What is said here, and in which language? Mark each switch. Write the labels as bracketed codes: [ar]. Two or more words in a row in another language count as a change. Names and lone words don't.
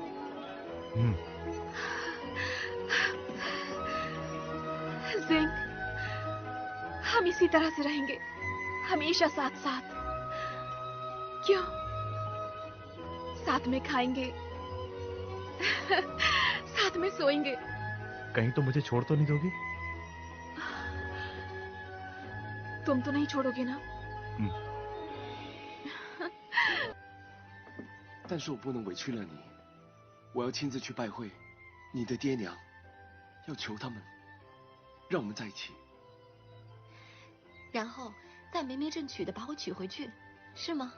[hi] जिंग, हम इसी तरह से रहेंगे हमेशा साथ साथ। क्यों? साथ में खाएंगे, साथ में सोएंगे। कहीं तो मुझे छोड़ तो नहीं दोगी? तुम तो नहीं छोड़ोगे ना? [zh] 但是我不能委屈了你，我要亲自去拜会你的爹娘，要求他们让我们在一起。然后再没名正娶的把我娶回去，是吗？